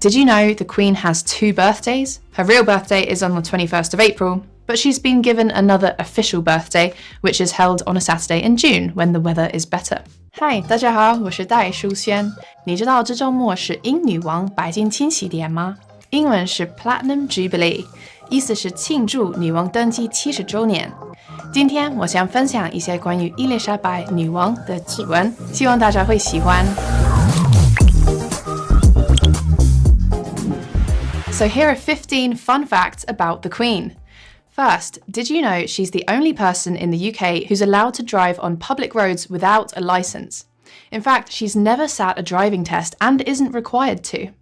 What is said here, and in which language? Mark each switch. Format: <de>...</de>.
<en>did you know the Queen has 2 birthdays? Her real birthday is on the 21st of April, but she's been given another official birthday, which is held on a Saturday in June when the weather is better.</en> <zh>Hi, 大家好，我是戴淑萱。你知道这周末是英女王白金千禧年吗？英文是 Platinum Jubilee， 意思是庆祝女王登基70周年。今天我想分享一些关于伊丽莎白女王的奇闻，希望大家会喜欢。</zh> <en>So here are 15 fun facts about the Queen. First, did you know she's the only person in the UK who's allowed to drive on public roads without a licence? In fact, she's never sat a driving test and isn't required to.</en>